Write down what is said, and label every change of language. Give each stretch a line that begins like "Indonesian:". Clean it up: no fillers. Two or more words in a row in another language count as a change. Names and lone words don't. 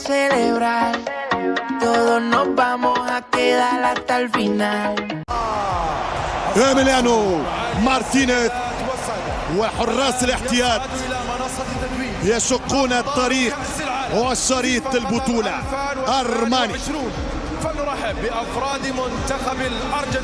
Spanish: celebrar. Todos nos vamos a quedar hasta el final.
Arabic: إيميليانو مارتينيز وحراس الاحتياط يشقون الطريق وشريط البطولة. أرماني فلنرحب بأفراد منتخب الأرجنتين.